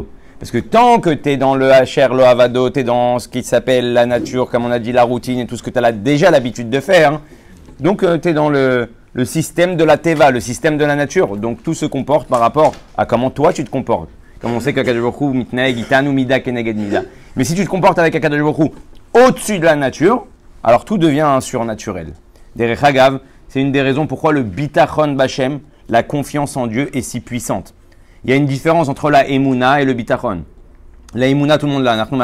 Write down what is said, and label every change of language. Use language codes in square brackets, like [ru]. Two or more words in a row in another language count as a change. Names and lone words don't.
[fr] Parce que tant que tu es dans le Hacher, le Avado, tu es dans ce qui s'appelle la nature, comme on a dit, la routine et tout ce que tu as déjà l'habitude de faire, donc tu es dans le système de la Teva, le système de la nature. Donc, tout se comporte par rapport à comment toi, tu te comportes. Comme on sait qu' [he] הקדוש ברוך הוא מתנהג איתנו מידה כנגד מידה. [fr] Mais si tu te comportes avec [he] הקדוש ברוך הוא [fr] au-dessus de la nature, alors tout devient un surnaturel. [he] דרך אגב, [fr] c'est une des raisons pourquoi le [he] ביטחון בה, [fr] la confiance en Dieu, est si puissante. Il y a une différence entre la emuna et le bitachon. La emuna, tout le monde l'a.